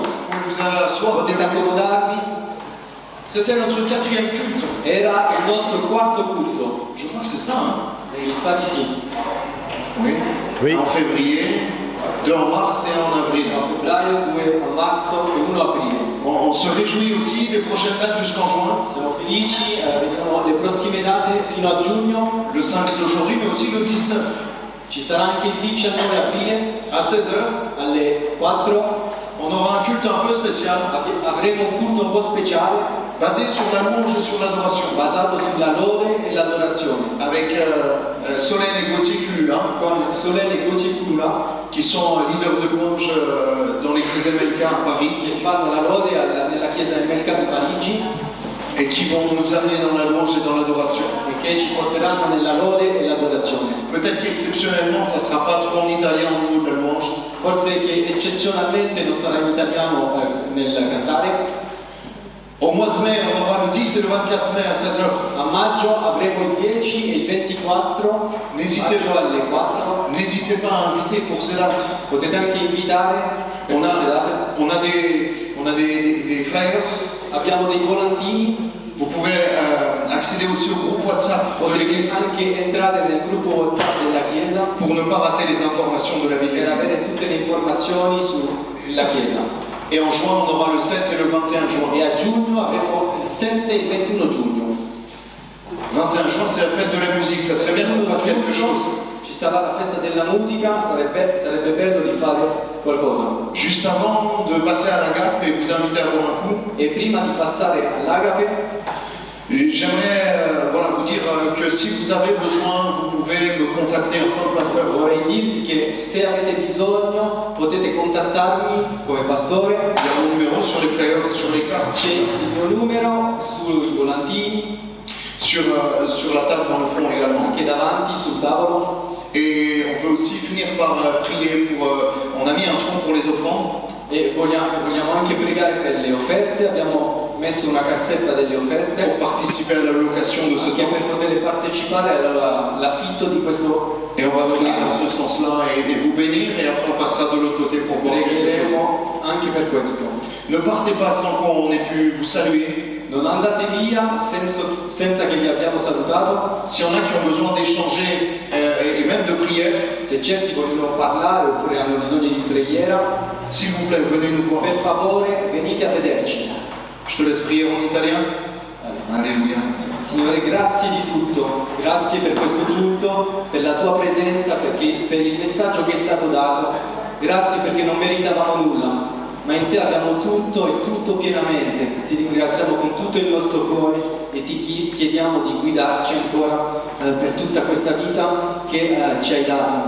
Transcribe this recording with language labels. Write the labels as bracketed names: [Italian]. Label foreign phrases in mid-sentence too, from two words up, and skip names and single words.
[French] On vous a asseoir. [Italian] Potete accomodarvi. [French] C'était notre 4e culte. [Italian] Era il nostro quarto culto. [French] Je crois que c'est ça, hein? [Italian] E mi sa di sì. [French] Oui. Oui. En février, 2 en mars et en avril. [Italian] A febbraio, 2 a marzo e 1 aprile. [French] On se réjouit aussi des prochaines dates jusqu'en juin. [Italian] Siamo felici, vediamo le prossime date fino a giugno. [French] Le 5 c'est aujourd'hui, mais aussi le 19. [Italian] Ci sarà anche il 19 aprile [French] À 16h, [Italian] alle 4. [French] on aura un culte un peu spécial, [Italian] Avremo un culto un po' speciale [French] basé sur la louange et sur l'adoration. [Italian] basato sulla lode e l'adorazione. [French] Avec Solène et Gauthier Culula, [Italian] Con Solene e Goce Cura [French] qui sont leaders de louange dans l'église MLK à Paris, [Italian] che fanno la lode nella chiesa MLK di Parigi [French] et qui vont nous amener dans la louange et dans l'adoration. [Italian] e che ci porteranno nella lode e l'adorazione. [French] Peut-être qu'exceptionnellement, ça ne sera pas trop en italien au niveau de la louange. [Italian] Forse che eccezionalmente non sarà in italiano nel cantare. [French] Au mois de mai, on aura le 10 et le 24 mai à 16h. [Italian] A maggio avremo il 10 e il 24, [French] N'hésitez [Italian] maggio alle 4. [French] N'hésitez pas à inviter pour ces dates. [Italian] Potete anche invitare per [French] On [Italian] queste date. [French] a des flyers. [Italian] Abbiamo dei volantini, [French] Vous pouvez accéder aussi au groupe WhatsApp de [Italian] potete [French] l'église [Italian] anche entrare nel gruppo WhatsApp della Chiesa [French] pour ne pas rater les informations de la vie de [Italian] per [French] l'église. [Italian] avere tutte le informazioni sulla Chiesa. [French] Et en juin, on aura le 7 et le 21 juin. [Italian] E a giugno avremo il 7 e il 21 giugno. [French] 21 juin, c'est la fête de la musique. Ça serait bien qu'on fasse quelque chose. [Italian] ci sarà la festa della musica, sarebbe bello di fare qualcosa. [French] Juste avant de passer à l'Agape et vous inviter à boire un coup, [Italian] E prima di passare all'Agape, [French] j'aimerais vous dire que si vous avez besoin, vous pouvez me contacter en tant que pasteur. [Italian] vorrei dirvi che se avete bisogno potete contattarmi come pastore. [French] Il y a mon numéro sur les flyers, sur les cartes, [Italian] C'è il mio numero sui volantini, [French] sur la table dans le fond également. [Italian] anche davanti sul tavolo. [French] Et on veut aussi finir par prier pour... on a mis un tronc pour les offrandes. [Italian] E vogliamo anche pregare per le offerte. Abbiamo messo una cassetta delle offerte [French] Pour participer à l'allocation de ce [Italian] anche [French] temps. [Italian] per poter partecipare all'affitto di questo. [French] Et on va prier dans ce sens-là et vous bénir et après on passera de l'autre côté pour boire quelque chose. [Italian] Pregheremo anche per questo. [French] Ne partez pas sans qu'on ait pu vous saluer. [Italian] Non andate via senza che vi abbiamo salutato. [French] S'il y en a qui ont besoin d'échanger et même de prière, [Italian] Se certi vogliono parlare oppure hanno bisogno di preghiera, [French] s'il vous plaît, venez nous voir. [Italian] per favore venite a vederci. [French] Je te laisse prier en italien. Alléluia. [Italian] Signore, grazie di tutto, grazie per questo culto, per la tua presenza, per il messaggio che è stato dato, grazie perché non meritavamo nulla, ma in te abbiamo tutto e tutto pienamente. Ti ringraziamo con tutto il nostro cuore e ti chiediamo di guidarci ancora per tutta questa vita che ci hai dato.